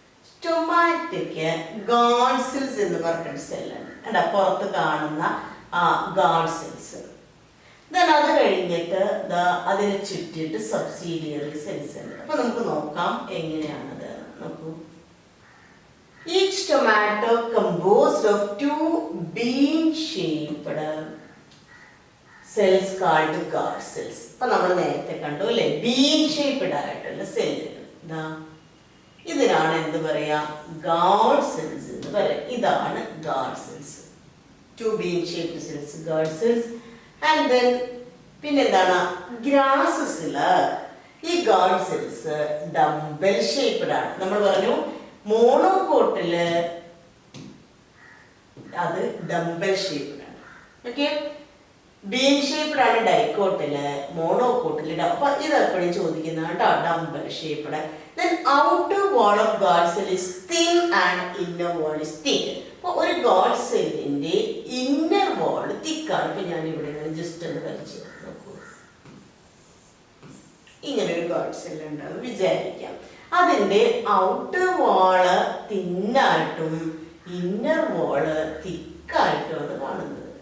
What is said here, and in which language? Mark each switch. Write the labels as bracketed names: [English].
[Malayalam] സ്റ്റൊമാറ്റയ്ക്ക് guard cells എന്ന് പറഞ്ഞൊരു സെല്ലാണ്. അല്ല, പുറത്ത് കാണുന്ന ഗാർഡ് സെൽസ്. അത് കഴിഞ്ഞിട്ട് അതിനെ ചുറ്റിയിട്ട് സബ്സിഡിയറി സെൽസ് ഉണ്ട്. അപ്പൊ നമുക്ക് നോക്കാം എങ്ങനെയാണത്. നോക്കൂ, [English] each tomato composed of two bean-shaped cells called guard cells. [Malayalam] അപ്പൊ നമ്മൾ നേരത്തെ കണ്ടു അല്ലെ, ബീൻ ഷേപ്ഡ് ആയിട്ടുള്ള സെല്ലുകൾ. ഇതിനാണ് എന്ത് പറയാ? ഗാർഡ് സെൽസ് എന്ന് പറയാം. ഇതാണ് [English] Guard cells. Two bean shaped cells, guard cells. And then [Malayalam] പിന്നെന്താണ്? ഗ്രാസസില് ഈ ഗാർഡ് സെൽസ് ഡംബൽ ഷേപ്ഡ് ആണ്. നമ്മൾ പറഞ്ഞു മോണോകോട്ടില് അത് ഡംബൽ ഷേപ്ഡ് ആണ്. ഓക്കെ, ബീൻ ഷേപ്ഡ് ആണ് ഡൈക്കോട്ടില്, മോണോകോട്ടില്. അപ്പൊ ഇതെപ്പോഴും ചോദിക്കുന്ന കേട്ടോ, dumbbell shaped. [English] Then outer wall of guard cell is thin and inner wall is thick. [Malayalam] അപ്പോൾ ഒരു ഗാർഡ് സെല്ലിന്റെ ഇന്നർ വാൾ തിക്കാണ്. ഇപ്പൊ ഞാൻ ഇവിടെ ജസ്റ്റ് ഒന്ന് വരച്ച് നോക്കൂ. ഇങ്ങനെ ഒരു ഗാർഡ് സെൽ ഉണ്ടെന്ന് വിചാരിക്കാം. അതിന്റെ ഔട്ടർ വാള് തിന്നായിട്ടും ഇന്നർ വാള് തിക്കായിട്ടുമാണ് കാണുന്നത്.